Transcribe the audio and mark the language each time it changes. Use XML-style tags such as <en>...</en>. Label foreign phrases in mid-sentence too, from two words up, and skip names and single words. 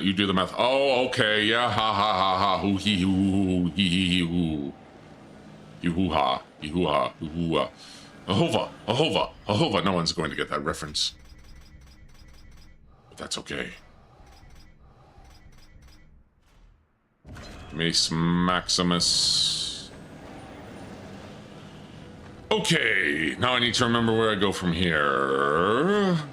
<en>You do the math. Oh, okay, yeah, ha ha ha ha, hoo hee hoo hee hoo, hee hoo ha, hee hoo ha, hoo hoo ha. Ahova, Ahova, Ahova. No one's going to get that reference, but that's okay. Mace Maximus. Okay, now I need to remember where I go from here.</en>